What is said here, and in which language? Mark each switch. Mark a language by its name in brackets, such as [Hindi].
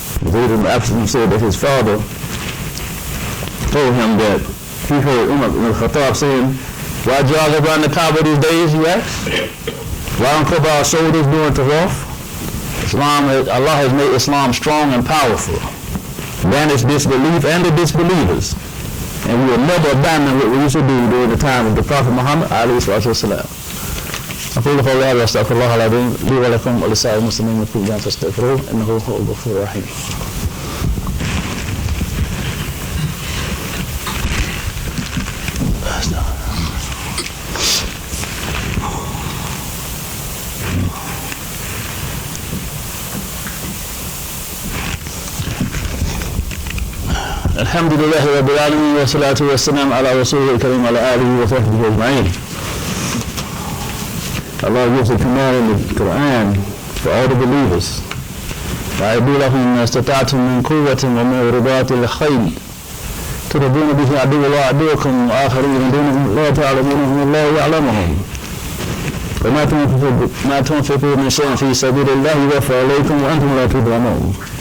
[English] Zayd ibn Absalom said that his father told him that he heard Umar ibn al-Khattab saying, "Why jog around the Kaaba these days?" he asked. "Why uncover our shoulders during Tawaf?" Allah has made Islam strong and powerful, banish disbelief and the disbelievers, and we will never abandon what we used to do during the time of the Prophet Muhammad alayhi salatu wasalam. [Arabic] أقول قولي هذا وأستغفر الله العظيم لي ولكم ولسائر المسلمين من كل ذنب فاستغفروه إنه هو الغفور الرحيم. الحمد لله رب العالمين والصلاة والسلام على رسوله الكريم وعلى آله وصحبه أجمعين. [English] Allah gives a command in the Quran for all the believers. [Arabic] وَأَعِدُّوا لَهُم مَّا اسْتَطَعْتُم مِّن قُوَّةٍ وَمِن رِّبَاطِ الْخَيْلِ تُرْهِبُونَ بِهِ عَدُوَّ اللَّهِ وَعَدُوَّكُمْ وَآخَرِينَ مِن دُونِهِمْ لَا تَعْلَمُونَهُمُ اللَّهُ يَعْلَمُهُم وَمَا تُنفِقُوا مِن شَيْءٍ فِي سَبِيلِ اللَّهِ يُوَفَّى إِلَيْكُمْ وَأَنتُمْ لَا تُظْلَمُونَ.